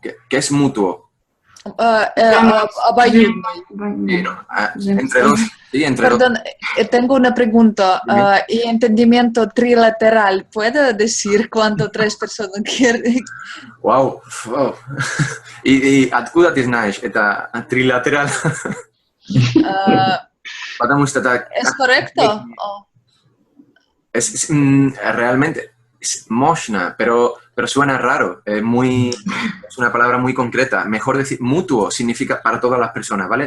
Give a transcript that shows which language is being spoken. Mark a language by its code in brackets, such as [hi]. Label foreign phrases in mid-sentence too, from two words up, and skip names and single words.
[es] ¿Qué es mutuo? Entre dos. Sí, entre Perdón, tengo una pregunta. ¿Y entendimiento trilateral? ¿Puedo decir cuánto tres personas quieren? [ru] Wow. ¿Y откуда ты знаешь это trilateral? [es] ¿Es correcto? Realmente es moshna, pero suena raro. Es una palabra muy concreta. Mejor decir mutuo significa para todas las personas, ¿vale?